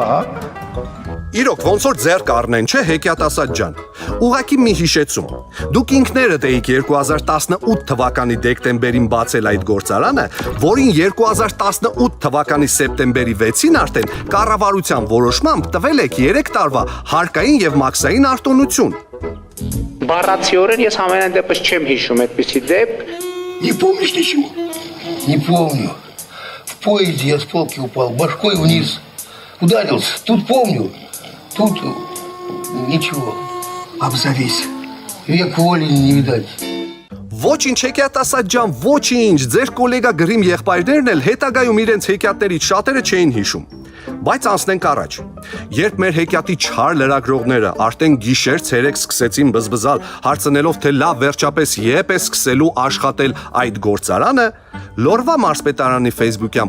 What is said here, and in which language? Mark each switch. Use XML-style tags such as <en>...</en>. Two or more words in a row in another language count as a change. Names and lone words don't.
<hy>Իրոք ոնց որ ձեռ կառնեն, չէ, հեքիաթասաց ջան։ Ուղղակի մի հիշեցում։ Դուք ինքներդ էիք 2018 թվականի դեկտեմբերին բացել այդ գործարանը, որին 2018 թվականի սեպտեմբերի 6-ին արդեն կառավարության որոշմամբ տվել եք 3 տարվա հարկային եւ մաքսային արտոնություն։ Բառացիորեն ես ամենայն դեպս չեմ հիշում այդպիսի դեպք։</hy> <ru>Не помнишь ничего? Не помню. В поезде я с полки упал, башкой вниз. Ударился. Тут помню. Тут ничего. Обзавись. Век воли не видать.</ru> <hy>Ոչինչ հեքիաթասաց ջան, ոչինչ, ձեր գոլեգա գրիմ եղբայրներն էլ հետագայում իրենց հեքիաթներից շատերը չէին հիշում։ Բայց անցնենք առաջ։ Երբ մեր հեքիաթի չար լրագրողները արդեն գիշեր-ցերեկ սկսեցին բզբզալ, հարցնելով թե լավ վերջապես երբ է սկսելու աշխատել այդ գործարանը, Լորվա մարզպետարանի Facebook-յան</hy>